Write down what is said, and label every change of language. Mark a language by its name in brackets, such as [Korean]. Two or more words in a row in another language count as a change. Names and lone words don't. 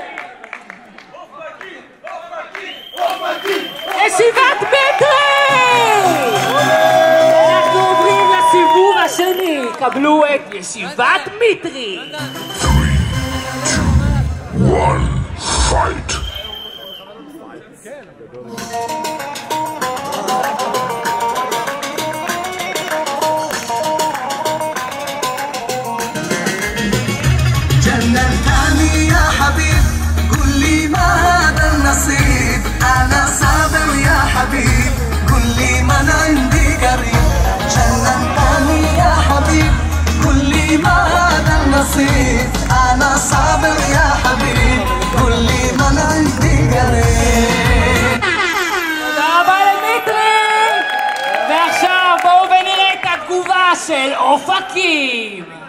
[Hebrew] ישיבת פיטרי! אנחנו עוברים לסיבוב השני, קבלו את ישיבת מיטרי. 3, 2, 1, fight! [Arabic] جننتني يا حبيب قل لي ما هذا النصيب أنا صابر يا حبيب قل لي من عندي قريب جننتني يا حبيب قل لي ما هذا النصيب أنا صابر يا حبيب قل لي من عندي قريب. [Hebrew] תודה רבה למיטרי! ועכשיו בואו ונראה את התגובה של אופקים.